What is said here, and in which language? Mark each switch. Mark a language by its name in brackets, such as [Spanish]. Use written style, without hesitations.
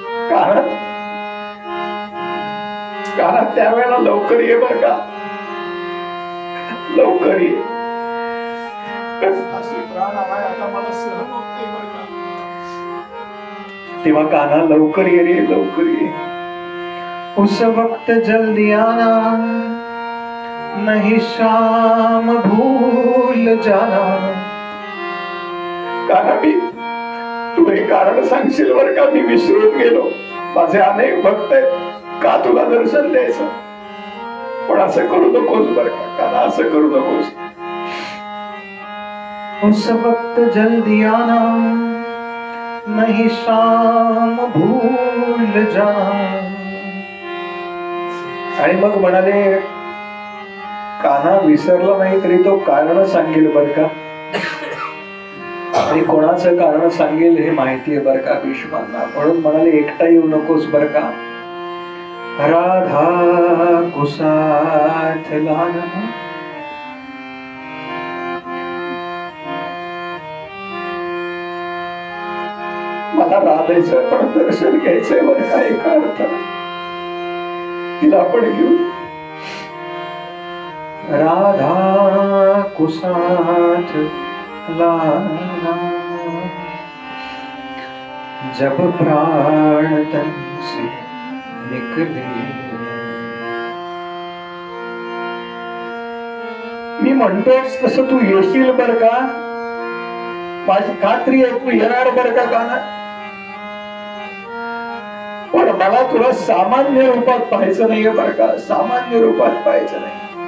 [Marathi] कारण त्यावेळेला लवकर ये बर का, लवकर ये. तेव्हा कान्हा लवकर ये रे, लवकर ये. [Hindi] उस वक्त जल्दी आना, नहीं शाम भूल जाना. [Marathi] कान्हा, मी तू हे कारण सांगशील बर का, मी विसरून गेलो. माझे अनेक भक्त आहेत, का तुला दर्शन द्यायचं. पण असं करू नकोस बर का कान्हा, असं करू नकोस. [Hindi] उस वक्त जल्दी आना, नहीं शाम भूल जाना. [Marathi] आणि मग म्हणाले, कान्हा विसरला नाही तरी तो कारण सांगेल बर का. आणि कोणाचं कारण सांगेल हे माहिती आहे बर का भीष्मांना. म्हणून म्हणाले, एकटा येऊ नकोस बर का. [Hindi] राधा को साथ लाना. [Marathi] मला राधायचं पण दर्शन घ्यायचंय बरं का एका अर्थाने. तिला आपण घेऊ. [Hindi] राधा कुसाथ लाना जब प्राण तन से निकले. [Marathi] मी म्हणतोस तसं तू येशील बर का, माझी खात्री आहे तू येणार बर का गाणं. पण मला तुला सामान्य रूपात पाहायचं नाहीये बर का, सामान्य रूपात पाहायचं नाही.